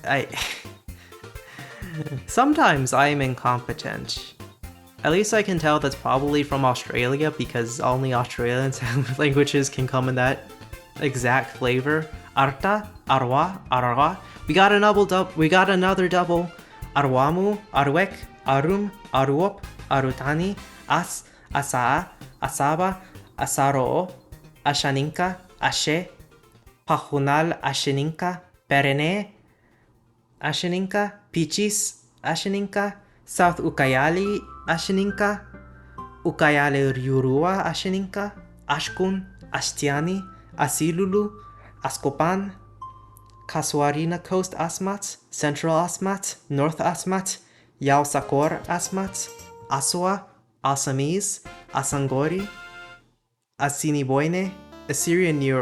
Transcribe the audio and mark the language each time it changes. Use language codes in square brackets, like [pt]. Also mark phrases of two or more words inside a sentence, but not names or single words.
[en] Sometimes I am incompetent. At least I can tell that's probably from Australia because only Australian languages can come in that exact flavor. Arta, Arwa, Arawa. We got another double. Arwamu, Arwek, Arum, Aruop, Arutani, As, Asaa, Asaba, Asaro, Ashaninka, Ashe, Pahunal, Asheninka, Perene, Asheninka, Pichis, Asheninka, South Ukayali, Asheninka, Ukayali Ryurua, Asheninka, Ashkun, Ashtiani, Asilulu, Askopan, Kasuarina Coast Asmat, Central Asmat, North Asmat, Yausakor Asmat, Aswa, Assamese, Asangori, Assiniboine, Assyrian